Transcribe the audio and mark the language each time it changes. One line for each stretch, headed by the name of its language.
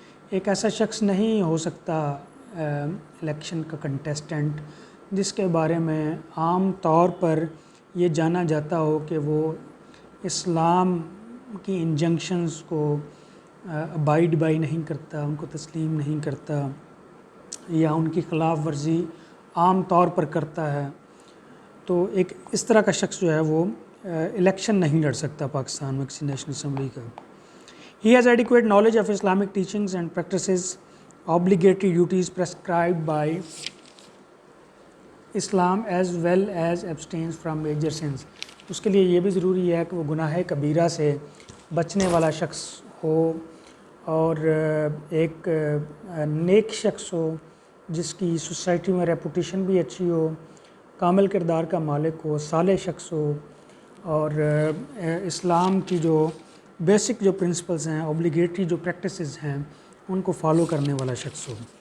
Urdu: ایک ایسا شخص نہیں ہو سکتا الیکشن کا کنٹیسٹنٹ جس کے بارے میں عام طور پر یہ جانا جاتا ہو کہ وہ اسلام کی انجنکشنز کو ابائڈ بائی نہیں کرتا، ان کو تسلیم نہیں کرتا یا ان کی خلاف ورزی عام طور پر کرتا ہے. تو ایک اس طرح کا شخص جو ہے وہ الیکشن نہیں لڑ سکتا پاکستان میں کسی نیشنل اسمبلی کا.
English: He has adequate knowledge of Islamic teachings and practices obligatory duties prescribed by Islam as well as abstains from major sins.
Urdu: اس کے لیے یہ بھی ضروری ہے کہ وہ گناہ کبیرہ سے بچنے والا شخص ہو اور ایک نیک شخص ہو جس کی سوسائٹی میں ریپوٹیشن بھی اچھی ہو، کامل کردار کا مالک ہو، صالح شخص ہو اور اسلام کی جو بیسک جو پرنسپلز ہیں، اوبلیگیٹری جو پریکٹسز ہیں ان کو فالو کرنے والا شخص ہو،